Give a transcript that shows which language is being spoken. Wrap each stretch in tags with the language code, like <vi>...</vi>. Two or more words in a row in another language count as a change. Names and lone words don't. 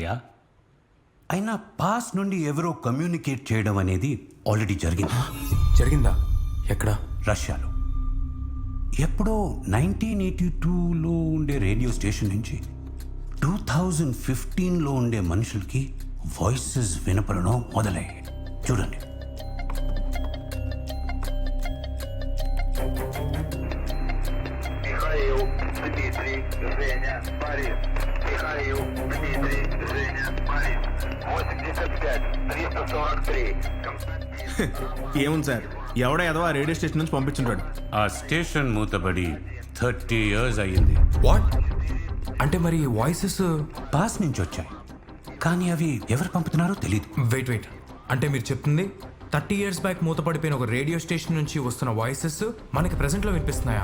<te>అయినా పాస్ట్ నుండి ఎవరో కమ్యూనికేట్ చేయడం అనేది ఆల్రెడీ జరిగింది. జరిగిందా? ఎక్కడ? రష్యాలో. ఎప్పుడో 1982లో ఉండే</te> <en>radio station</en> <te>నుంచి 2015లో ఉండే మనుషులకి వాయిసెస్ వినపడడం మొదలయ్యాయి. చూడండి.</te> <ru>Михаил, Дмитрий, Женя, Борис. Михаил, Дмитрий, Женя, Борис. 85, 343. Константин.</ru> <te>ఏముంది సార్, ఎవడో ఏదో ఆ</te> <en>radio station</en> <te>నుంచి పంపించుంటాడు. ఆ స్టేషన్ మూతబడి 30 years అయ్యింది. వాట్? అంటే మరి వాయిసెస్ పాస్ట్ నుంచి వచ్చాయి. కానీ అవి ఎవరు పంపుతున్నారో తెలియదు. వెయిట్ అంటే మీరు చెప్తుంది</te> <en>30 years back</en> <te>మూతపడిపోయిన ఒక</te> <en>radio station</en> <te>నుంచి వస్తున్న వాయిసెస్ మనకి ప్రెసెంట్లో వినిపిస్తున్నాయా?</te>